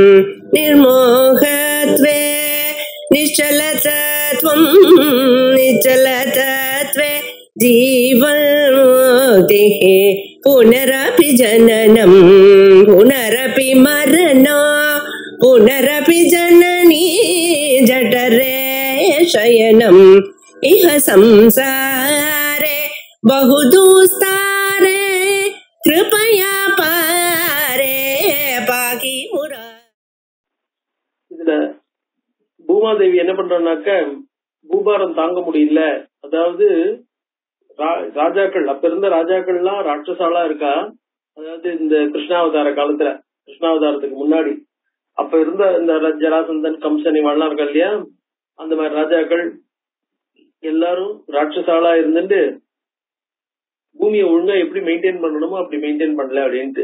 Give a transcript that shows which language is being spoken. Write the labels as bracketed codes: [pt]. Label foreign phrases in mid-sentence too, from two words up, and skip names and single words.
[sa] निर्मोहत्वे निश्चलतत्वं निश्चलतत्वे जीवन्मुक्तिः पुनरपि जननं पुनरपि मरणं पुनरपि जननी जठरे शयनम् इह संसारे बहुदुस्तारे कृपया पारे पाकि मुरा. [ta] இதுல பூமாதேவி என்ன பண்றான்னாக்க, பூபாரம் தாங்க முடியல. அதாவது ராஜாக்கள், அப்ப இருந்த ராஜாக்கள்லாம் ராட்சசாலா இருக்கா. அதாவது இந்த கிருஷ்ணாவதார காலத்துல, கிருஷ்ணாவதாரத்துக்கு முன்னாடி அப்ப இருந்த இந்த ஜராசந்தன் கம்சன் இவெல்லாம் இருக்கா இல்லையா, அந்த மாதிரி ராஜாக்கள் எல்லாரும் ராட்சசாலா இருந்துட்டு பூமியை ஒழுங்கா எப்படி மெயின்டைன் பண்ணணுமோ அப்படி மெயின்டைன் பண்ணல அப்படின்ட்டு.